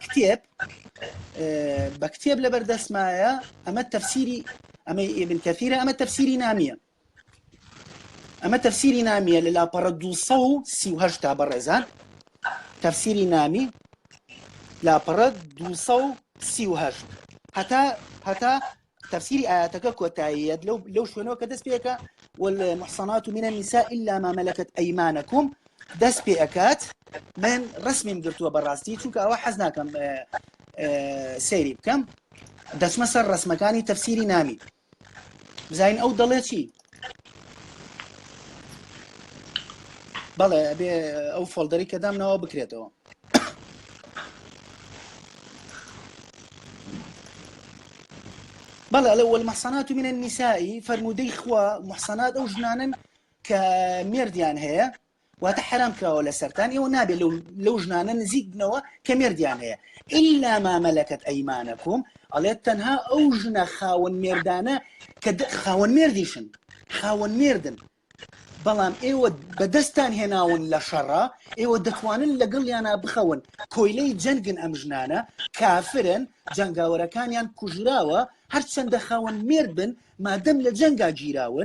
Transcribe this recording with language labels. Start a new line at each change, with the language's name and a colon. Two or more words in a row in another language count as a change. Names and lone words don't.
Central Kurdish: بە کتێب لەبەر دەستمایە ئەمە تەفسیری ئەمە ئیبن کەثیرە ئەمە تەفسیری نامیە لە لاپەڕە 238 تا بەڕێزان تەفسیری نامی لاپەڕە 238 هەتا تەفسیری ئاياتەکە کۆتاییەت لەو شوێنەوە کە دەست پێەکە
Arabic: والمحصنات من النساء إلا ما ملكت أيمانكم
Central Kurdish: دەست پێ ئەکات من ڕسمیم گرتووە بەڕاستی چونکە ئەوە حەز ناکەم سەیری بکەم دەچمە سەر ڕسمەکانی تەفسیری نامی بزانین ئەو دەڵێ چی بەڵێ بێ ئەو فۆلدەری کە دامنەوە بکرێتەوە بەڵێ ئەڵێ
Arabic: والمحصنات من النساء
Central Kurdish: فەرموودەی خوا محسەنات ئەو ژنانن کە مێردیان هەیە واتە حرام کراوە لە سەرتان ئێوە نابێت لەو ژنانە نزیک بنەوە کە مێردیان هەیە
Arabic: إلا ما ملكت أيمانكم
Central Kurdish: ئەڵێت تەنها ئەو ژنە خاوەن مێردانە کە خاوەن مێردیشن خاوەن مێردن بەڵام ئێوە بەدەستان هێناون لە شەڕە ئێوە دەتوانن لەگەڵیانە بخەون کۆیلەی جەنگن ئەم ژنانە کافرن جەنگاوەرەکانیان کوژراوە هەرچەندە خاوەن مێرد بن مادەم لە جەنگا گیراون